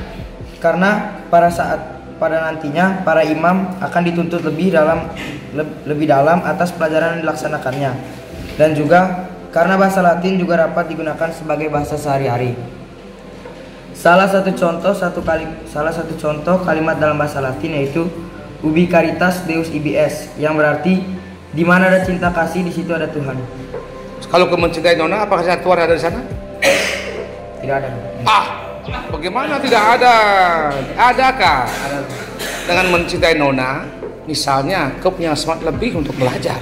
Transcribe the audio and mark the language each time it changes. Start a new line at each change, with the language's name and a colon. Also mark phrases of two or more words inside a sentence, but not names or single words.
Indonesian: Karena pada nantinya para imam akan dituntut lebih dalam atas pelajaran yang dilaksanakannya, dan juga karena bahasa Latin juga dapat digunakan sebagai bahasa sehari-hari. Salah satu contoh kalimat dalam bahasa Latin yaitu
Latin: ubi caritas deus ibis,
Indonesian: yang berarti di mana ada cinta kasih di situ ada Tuhan. Kalau kau mencintai Nona, apakah Tuhan ada di sana? Tidak ada. Bagaimana tidak ada? Adakah? Dengan mencintai Nona, misalnya kau punya semangat lebih untuk belajar.